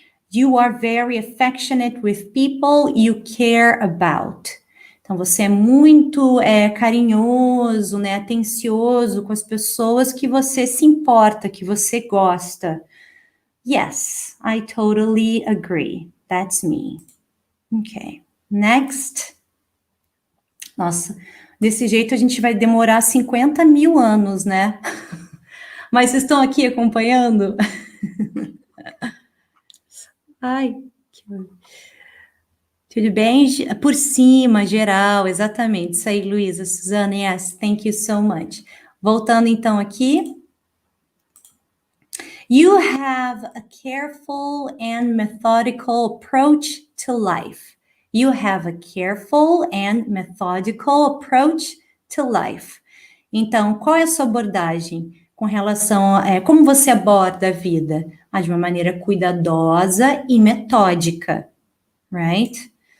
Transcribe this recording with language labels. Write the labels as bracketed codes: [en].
[en] You are very affectionate with people you care about. [pt] Então, você é muito carinhoso, né, atencioso com as pessoas que você se importa, que você gosta. [en] Yes, I totally agree. That's me. Okay, next. [pt] Nossa, desse jeito a gente vai demorar 50 mil anos, né? Mas vocês estão aqui acompanhando? Ai, tudo bem? Por cima, geral, exatamente. Isso aí, Luísa, Suzana, [en] yes, thank you so much. [pt] Voltando então aqui. [en] You have a careful and methodical approach to life. You have a careful and methodical approach to life. [pt] Então, qual é a sua abordagem com relação a como você aborda a vida? De uma maneira cuidadosa e metódica, right?